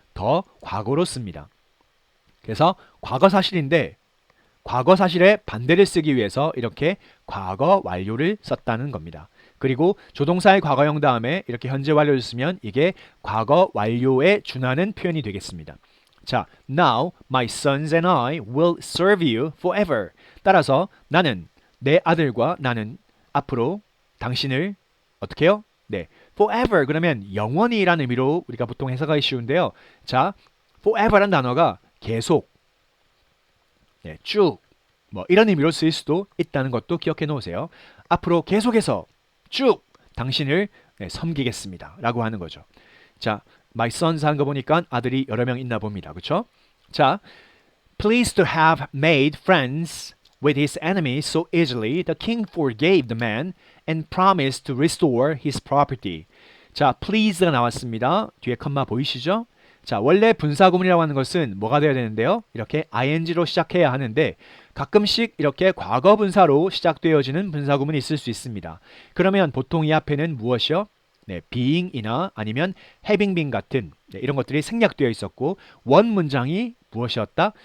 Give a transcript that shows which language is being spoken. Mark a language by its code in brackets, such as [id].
[ko] 더 과거로 씁니다. 그래서 과거 사실인데 과거 사실의 반대를 쓰기 위해서 이렇게 과거 완료를 썼다는 겁니다. 그리고 조동사의 과거형 다음에 이렇게 현재 완료를 쓰면 이게 과거 완료에 준하는 표현이 되겠습니다. [en] 자, now my sons and I will serve you forever. [ko] 따라서 나는 내 아들과 나는 앞으로 당신을 어떻게 해요? 네, forever 그러면 영원히라는 의미로 우리가 보통 해석하기 쉬운데요. 자, forever란 단어가 계속, 네, 쭉, 뭐 이런 의미로 쓰일 수도 있다는 것도 기억해 놓으세요. 앞으로 계속해서 쭉 당신을 섬기겠습니다 라고 하는 거죠. 자, my sons 하는 거 보니까 아들이 여러 명 있나 봅니다. 그렇죠? [en] 자, pleased to have made friends with his enemies so easily, the king forgave the man and promised to restore his property. [ko] 자, please가 나왔습니다. 뒤에 컴마 보이시죠? 자, 원래 분사구문이라고 하는 것은 뭐가 되어야 되는데요? 이렇게 ing로 시작해야 하는데 가끔씩 이렇게 과거 분사로 시작되어지는 분사구문이 있을 수 있습니다. 그러면 보통 이 앞에는 무엇이요? 네, being이나 아니면 having been 같은 이런 것들이 생략되어 있었고 원 문장이 무엇이었다?